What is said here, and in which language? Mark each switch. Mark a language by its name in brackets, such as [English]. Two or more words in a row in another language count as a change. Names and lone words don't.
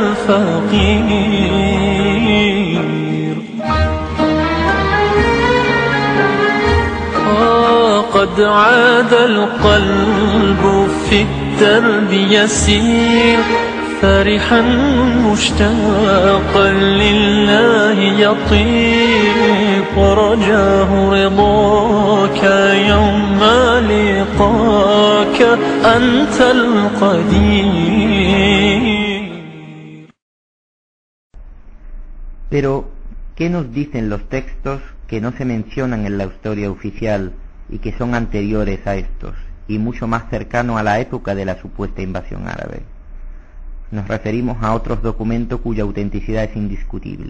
[Arabic] الفقير قد عاد القلب في الدرب يسير فرحا مشتاقا لله يطير ورجاه رضاك يوم لقاك أنت القدير. [Spanish] Pero, ¿qué nos dicen los textos que no se mencionan en la historia oficial y que son anteriores a estos, y mucho más cercanos a la época de la supuesta invasión árabe? Nos referimos a otros documentos cuya autenticidad es indiscutible.